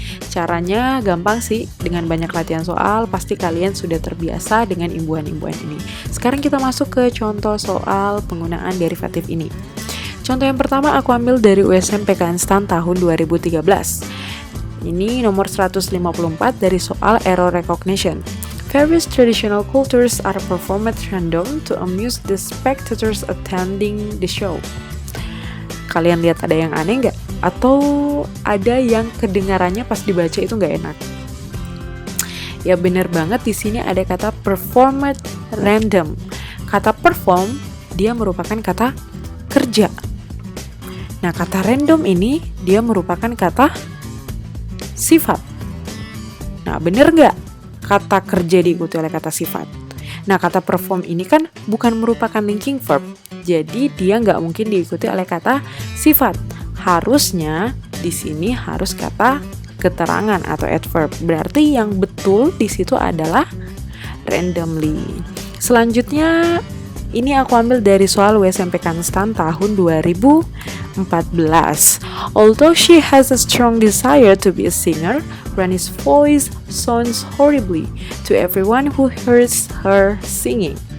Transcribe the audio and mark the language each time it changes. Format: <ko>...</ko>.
<id>Caranya gampang sih, dengan banyak latihan soal pasti kalian sudah terbiasa dengan imbuhan-imbuhan ini. Sekarang kita masuk ke contoh soal penggunaan derivatif ini. Contoh yang pertama aku ambil dari USM PK Instan tahun 2013. Ini nomor 154 dari soal error recognition.</id> <en>Various traditional cultures are performed at random to amuse the spectators attending the show.</en> <id>Kalian lihat ada yang aneh nggak? Atau ada yang kedengarannya pas dibaca itu nggak enak? Ya bener banget, di sini ada kata performed random. Kata perform dia merupakan kata kerja. Nah, kata random ini dia merupakan kata sifat. Nah, bener nggak kata kerja diikuti oleh kata sifat? Nah, kata perform ini kan bukan merupakan linking verb, jadi dia nggak mungkin diikuti oleh kata sifat. Harusnya di sini harus kata keterangan atau adverb. Berarti yang betul di situ adalah randomly. Selanjutnya ini aku ambil dari soal USM PK Instan tahun 2014.</id> <en>Although she has a strong desire to be a singer, Rani's voice sounds horribly to everyone who hears her singing.</en>